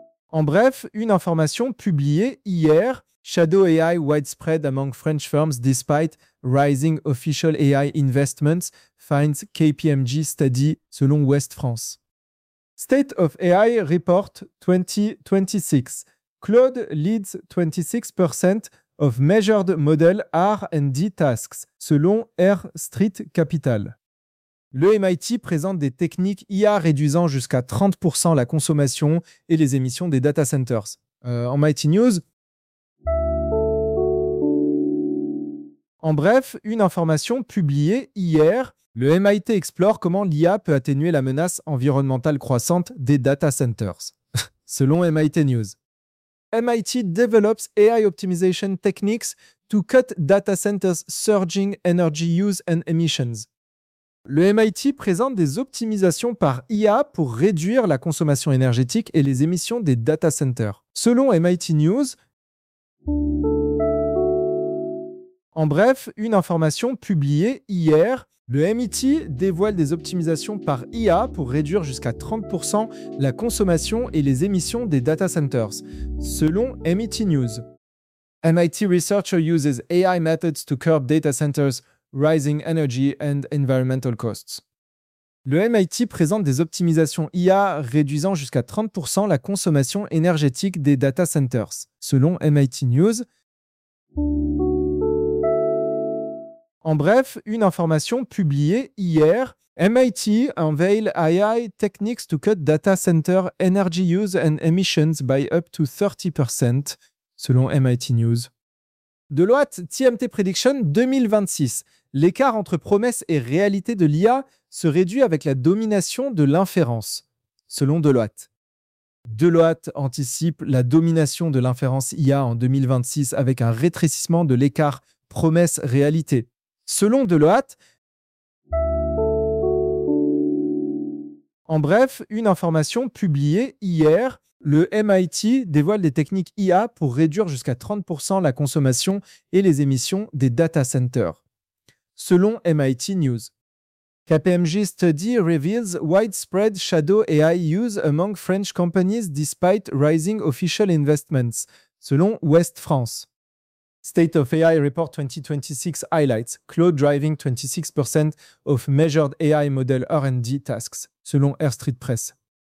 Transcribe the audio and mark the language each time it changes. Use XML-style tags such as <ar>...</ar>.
<en>En bref, une information publiée hier, shadow AI widespread among French firms despite rising official AI investments, finds KPMG study, selon Ouest France. State of AI Report 2026. Cloud leads 26% of measured model R&D tasks, selon Air Street Capital.</en> <fr>Le MIT présente des techniques IA réduisant jusqu'à 30% la consommation et les émissions des data centers. En MIT News. En bref, une information publiée hier. Le MIT explore comment l'IA peut atténuer la menace environnementale croissante des data centers, selon MIT News.</fr> <en>MIT develops AI optimization techniques to cut data centers' surging energy use and emissions.</en> <fr>Le MIT présente des optimisations par IA pour réduire la consommation énergétique et les émissions des data centers, selon MIT News. En bref, une information publiée hier. Le MIT dévoile des optimisations par IA pour réduire jusqu'à 30% la consommation et les émissions des data centers, selon MIT News.</fr> <en>MIT researcher uses AI methods to curb data centers' rising energy and environmental costs.</en> <fr>Le MIT présente des optimisations IA réduisant jusqu'à 30% la consommation énergétique des data centers, selon MIT News.</fr> <en>En bref, une information publiée hier, MIT unveil AI techniques to cut data center energy use and emissions by up to 30%, selon MIT News.</en> <fr>Deloitte TMT Prediction 2026, l'écart entre promesses et réalité de l'IA se réduit avec la domination de l'inférence, selon Deloitte. Deloitte anticipe la domination de l'inférence IA en 2026 avec un rétrécissement de l'écart promesse-réalité. Selon Deloitte, en bref, une information publiée hier, le MIT dévoile des techniques IA pour réduire jusqu'à 30% la consommation et les émissions des data centers.</fr> <en>Selon MIT News, KPMG study reveals widespread shadow AI use among French companies despite rising official investments. Selon Ouest France. State of AI Report 2026 highlights cloud driving 26% of measured AI model R&D tasks, selon Air Street Press.</en>